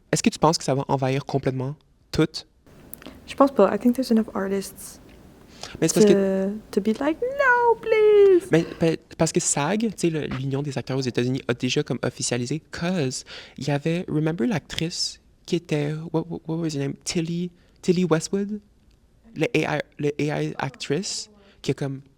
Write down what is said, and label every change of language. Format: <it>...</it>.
<fr>Est-ce que tu penses que ça va envahir complètement tout? Je pense pas.</fr> <en>I think there's enough artists</en> <fr>Mais c'est parce que.</fr> <en>to be like, no, please.</en> <fr>Mais parce que SAG, tu sais, l'Union des acteurs aux États-Unis, a déjà comme officialisé, cause il y avait, remember l'actrice qui était,</fr> <en>what was her name?</en> <fr>Tilly Westwood? Le AI actrice, qui est comme.</fr>